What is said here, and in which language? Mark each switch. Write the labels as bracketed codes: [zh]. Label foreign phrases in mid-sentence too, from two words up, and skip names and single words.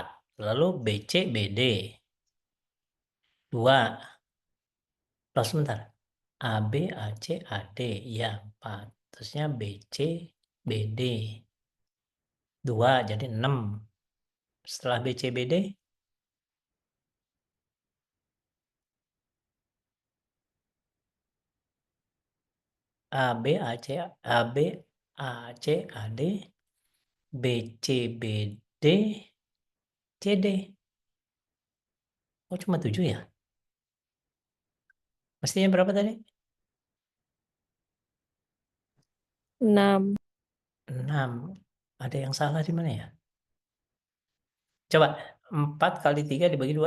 [id] Lalu BC, BD 2. Loh sebentar. AB, AC, AD ya 4. Terusnya BC, BD 2 jadi 6. Setelah BC, BD AB, AC, AB, AC, AD, BC, BD, CD. Oh cuma 7 ya? Mestinya berapa tadi? 6. 6. Ada yang salah di mana ya? Coba 4 kali 3 dibagi 2.